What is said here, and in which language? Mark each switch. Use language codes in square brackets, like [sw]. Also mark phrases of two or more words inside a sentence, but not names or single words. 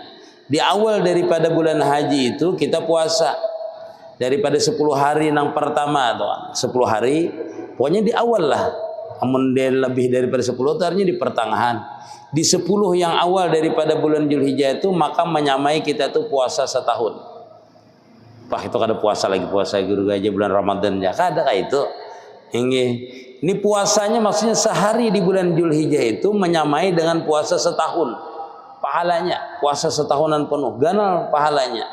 [id] Di awal daripada bulan haji itu kita puasa daripada 10 hari yang pertama tuh, 10 hari pokoknya di awal lah. [bjn] Amun lebih daripada 10 itu artinya di pertengahan. [id] Di 10 yang awal daripada bulan Zulhijjah itu maka menyamai kita tuh puasa setahun. [bjn] Wah, itu kada puasa lagi, puasa guru aja bulan Ramadan ya. Kada kayak itu. [id] Ini puasanya maksudnya sehari di bulan Zulhijjah itu menyamai dengan puasa setahun. [bjn] Pahalanya puasa setahunan penuh, ganal pahalanya.